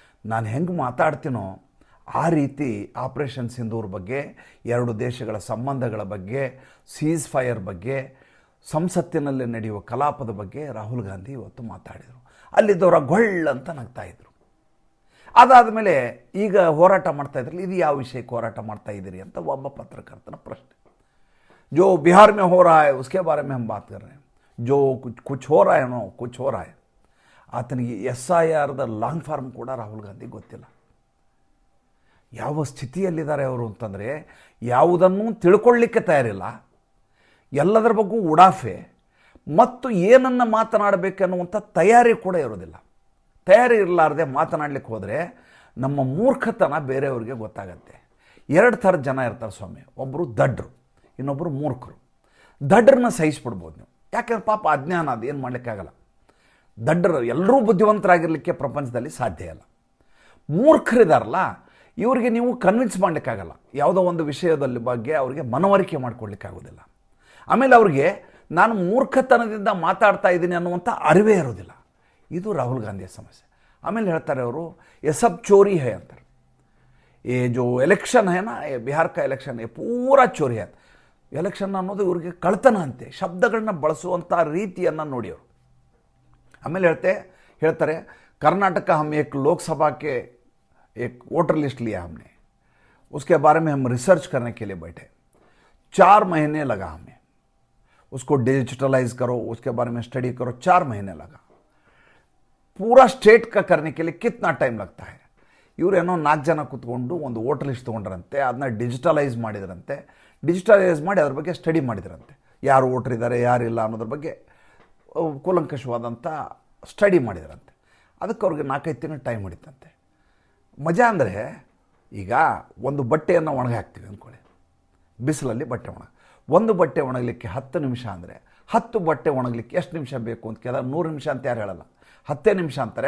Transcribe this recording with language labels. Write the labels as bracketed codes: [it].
[kn] ನಾನು ಹೆಂಗೆ ಮಾತಾಡ್ತೀನೋ ಆ ರೀತಿ ಆಪರೇಷನ್ ಸಿಂಧೂರ್ ಬಗ್ಗೆ, ಎರಡು ದೇಶಗಳ ಸಂಬಂಧಗಳ ಬಗ್ಗೆ, ಸೀಸ್ ಫೈರ್ ಬಗ್ಗೆ, ಸಂಸತ್ತಿನಲ್ಲಿ ನಡೆಯುವ ಕಲಾಪದ ಬಗ್ಗೆ ರಾಹುಲ್ ಗಾಂಧಿ ಇವತ್ತು ಮಾತಾಡಿದರು. ಅಲ್ಲಿದ್ದವರ ಗೊಳ್ಳಂತ ನಗ್ತಾಯಿದ್ರು. ಅದಾದ ಮೇಲೆ ಈಗ ಹೋರಾಟ ಮಾಡ್ತಾಯಿದ್ರಲ್ಲ, ಇದು ಯಾವ ವಿಷಯಕ್ಕೆ ಹೋರಾಟ ಮಾಡ್ತಾ ಇದ್ದೀರಿ ಅಂತ ಒಬ್ಬ ಪತ್ರಕರ್ತನ ಪ್ರಶ್ನೆ. [hi] जो बिहार में हो रहा है उसके बारे में हम बात कर रहे हैं, जो कुछ हो रहा है नो कुछ हो रहा है. [kn] ಆತನಿಗೆ SIRದ ಲಾಂಗ್ ಫಾರ್ಮ್ ಕೂಡ ರಾಹುಲ್ ಗಾಂಧಿ ಗೊತ್ತಿಲ್ಲ. ಯಾವ ಸ್ಥಿತಿಯಲ್ಲಿದ್ದಾರೆ ಅವರು ಅಂತಂದರೆ ಯಾವುದನ್ನೂ ತಿಳ್ಕೊಳ್ಳಿಕ್ಕೆ ತಯಾರಿಲ್ಲ, ಎಲ್ಲದರ ಬಗ್ಗೆ ಉಡಾಫೆ ಮತ್ತು ಏನನ್ನು ಮಾತನಾಡಬೇಕನ್ನುವಂಥ ತಯಾರಿ ಕೂಡ ಇರೋದಿಲ್ಲ. ತಯಾರಿ ಇರಲಾರ್ದೆ ಮಾತನಾಡಲಿಕ್ಕೆ ಹೋದರೆ ನಮ್ಮ ಮೂರ್ಖತನ ಬೇರೆಯವ್ರಿಗೆ ಗೊತ್ತಾಗತ್ತೆ. ಎರಡು ಥರದ ಜನ ಇರ್ತಾರೆ ಸ್ವಾಮಿ, ಒಬ್ಬರು ದಡ್ರು, ಇನ್ನೊಬ್ಬರು ಮೂರ್ಖರು. ದಡ್ರನ್ನ ಸಹಿಸ್ಬಿಡ್ಬೋದು ನೀವು, ಯಾಕೆಂದ್ರೆ ಪಾಪ ಅಜ್ಞಾನ, ಅದು ಏನು ಮಾಡಲಿಕ್ಕಾಗಲ್ಲ. ದಡ್ಡರು ಎಲ್ಲರೂ ಬುದ್ಧಿವಂತರಾಗಿರಲಿಕ್ಕೆ ಪ್ರಪಂಚದಲ್ಲಿ ಸಾಧ್ಯ ಇಲ್ಲ. ಮೂರ್ಖರಿದಾರಲ್ಲ, ಇವರಿಗೆ ನೀವು ಕನ್ವಿನ್ಸ್ ಮಾಡಲಿಕ್ಕಾಗಲ್ಲ, ಯಾವುದೋ ಒಂದು ವಿಷಯದಲ್ಲಿ ಬಗ್ಗೆ ಅವರಿಗೆ ಮನವರಿಕೆ ಮಾಡಿಕೊಡ್ಲಿಕ್ಕಾಗೋದಿಲ್ಲ. ಆಮೇಲೆ ಅವ್ರಿಗೆ ನಾನು ಮೂರ್ಖತನದಿಂದ ಮಾತಾಡ್ತಾ ಇದ್ದೀನಿ ಅನ್ನುವಂಥ ಅರಿವೇ ಇರೋದಿಲ್ಲ. ಇದು ರಾಹುಲ್ ಗಾಂಧಿಯ ಸಮಸ್ಯೆ. ಆಮೇಲೆ ಹೇಳ್ತಾರೆ ಅವರು [hi] ये सब चोरी है अंतर, ये जो इलेक्शन है ना, ये बिहार का इलेक्शन है पूरा चोरी है. [kn] ಎಲೆಕ್ಷನ್ ಅನ್ನೋದು ಇವ್ರಿಗೆ ಕಳ್ತನ ಅಂತೆ. ಶಬ್ದಗಳನ್ನ ಬಳಸುವಂಥ ರೀತಿಯನ್ನು ನೋಡಿ ಅವರು. ಆಮೇಲೆ ಹೇಳ್ತಾರೆ [hi] कर्नाटक हम एक लोकसभा के एक वोटर लिस्ट लिया हमने, उसके बारे में हम रिसर्च करने के लिए बैठे, 4 महीने लगा हमें, उसको डिजिटलाइज करो, उसके बारे में स्टडी करो, 4 महीने लगा. पूरा स्टेट का करने के लिए कितना टाइम लगता है. [kn] ಇವರೇನೋ 4 ಜನ ಕೂತ್ಕೊಂಡು ಒಂದು ವೋಟರ್ ಲಿಸ್ಟ್ ತೊಗೊಂಡ್ರಂತೆ, ಅದನ್ನ ಡಿಜಿಟಲೈಸ್ ಮಾಡಿದ್ರಂತೆ, ಡಿಜಿಟಲೈಸ್ ಮಾಡಿ ಅದ್ರ ಬಗ್ಗೆ ಸ್ಟಡಿ ಮಾಡಿದ್ರಂತೆ, ಯಾರು ವೋಟರ್ ಇದ್ದಾರೆ ಯಾರಿಲ್ಲ ಅನ್ನೋದ್ರ ಬಗ್ಗೆ ಕೂಲಂಕಷವಾದಂಥ ಸ್ಟಡಿ ಮಾಡಿದ್ರಂತೆ. ಅದಕ್ಕೆ ಅವ್ರಿಗೆ 4-5 ತಿಂಗಳು ಟೈಮ್ ಹಿಡಿತಂತೆ. ಮಜಾ ಅಂದರೆ, ಈಗ ಒಂದು ಬಟ್ಟೆಯನ್ನು ಒಣಗಿ ಹಾಕ್ತೀವಿ ಅಂದ್ಕೊಳ್ಳಿ, ಬಿಸಿಲಲ್ಲಿ ಬಟ್ಟೆ ಒಂದು ಬಟ್ಟೆ ಒಣಗಲಿಕ್ಕೆ 10 ನಿಮಿಷ ಅಂದರೆ 10 ಬಟ್ಟೆ ಒಣಗಲಿಕ್ಕೆ ಎಷ್ಟು ನಿಮಿಷ ಬೇಕು ಅಂತ ಕೇಳಿದಾಗ 100 ನಿಮಿಷ ಅಂತ ಯಾರು ಹೇಳಲ್ಲ, 10 ನಿಮಿಷ ಅಂತಾರೆ.